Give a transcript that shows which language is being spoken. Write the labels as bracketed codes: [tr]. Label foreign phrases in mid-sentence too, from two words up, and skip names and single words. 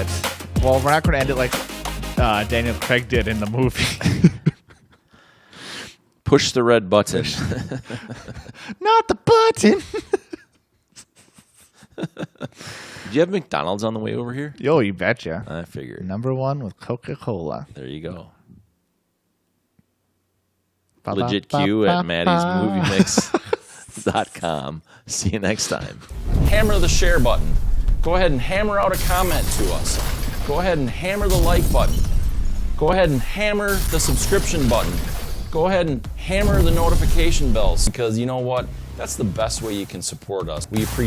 [en] Well, we're not going to end it like Daniel Craig did in the movie. Push the red button. Not the button. Did you have McDonald's on the way over here? Yo, you betcha. I figured. Number 1 with Coca-Cola. There you go. Ba-ba, LegitQ at ba-ba-ba. Matty'sMovieMix.com. See you next time. Hammer the share button. Go ahead and hammer out a comment to us. Go ahead and hammer the like button. Go ahead and hammer the subscription button. Go ahead and hammer the notification bells, because you know what? That's the best way you can support us.